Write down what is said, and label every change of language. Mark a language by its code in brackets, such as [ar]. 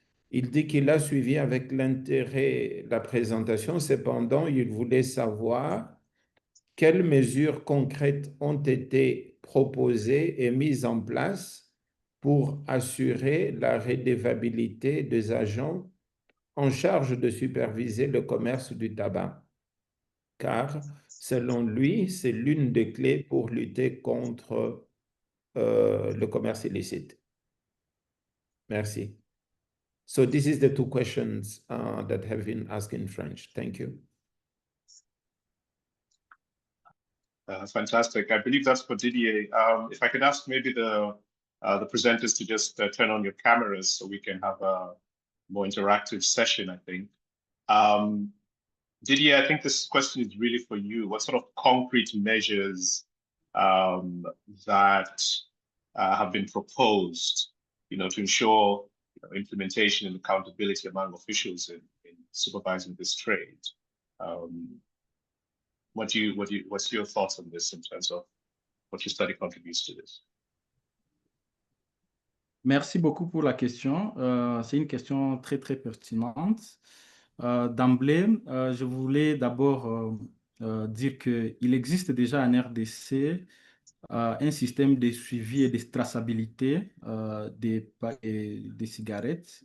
[fr] Il dit qu'il a suivi avec l'intérêt la présentation, cependant, il voulait savoir quelles mesures concrètes ont été proposées et mises en place pour assurer la redevabilité des agents en charge de superviser le commerce du tabac, car selon lui, c'est l'une des clés pour lutter contre le commerce illicite. Merci. [en] So this is the two questions that have been asked in French. Thank you. Fantastic. I believe that's for Didier. If I could ask maybe the presenters to just turn on your cameras so we can have a more interactive session, I think. Didier, I think this question is really for you. What sort of concrete measures that have been proposed, to ensure implementation and accountability among officials in supervising this trade? What's your thoughts on this in terms of what your study contributes to this? [fr] Merci beaucoup pour la question. C'est une question très, très pertinente. D'emblée, je voulais d'abord dire qu'il existe déjà en RDC un système de suivi et de traçabilité des cigarettes.